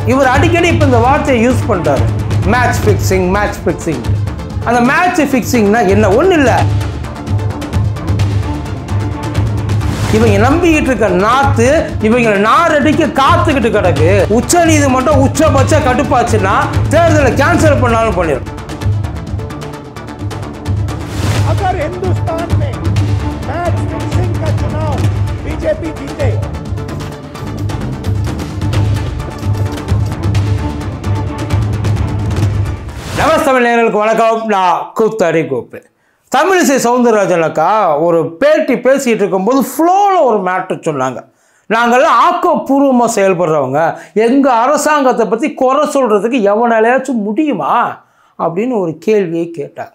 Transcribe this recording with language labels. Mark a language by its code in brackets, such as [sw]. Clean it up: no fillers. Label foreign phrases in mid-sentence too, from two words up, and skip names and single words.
[ta] இவர் அடிக்கடி இப்போ இந்த வார்த்தையை யூஸ் பண்ணுறாரு, [en] match fixing match fixing. [ta] அந்த [en] match fixing [ta] என்ன? ஒன்றும் இல்லை, இவங்க நம்பிக்கிட்டு இருக்க நாத்து இவங்க நாரடிக்க காத்துக்கிட்டு கிடக்கு. உச்ச நீதிமன்றம் உச்சபட்ச கடுப்பாச்சுன்னா தேர்தலை கேன்சல் பண்ணாலும் பண்ணிடும். [hi] अगर हिंदुस्तान में [en] match fixing [hi] का चुनाव बीजेपी जीते, [ta] நமஸ்தமிழ் நேயர்களுக்கு வணக்கம். நான் கூத்தடி கோப்பு. தமிழிசை சவுந்தரராஜன் அக்கா ஒரு பேட்டி பேசிகிட்டு இருக்கும்போது ஃப்ளோவில் ஒரு மேட்ரு சொன்னாங்க. நாங்கள்லாம் ஆக்கப்பூர்வமாக செயல்படுறவங்க, எங்கள் அரசாங்கத்தை பற்றி குறை சொல்கிறதுக்கு எவனாலையாச்சும் முடியுமா அப்படின்னு ஒரு கேள்வியை கேட்டார்.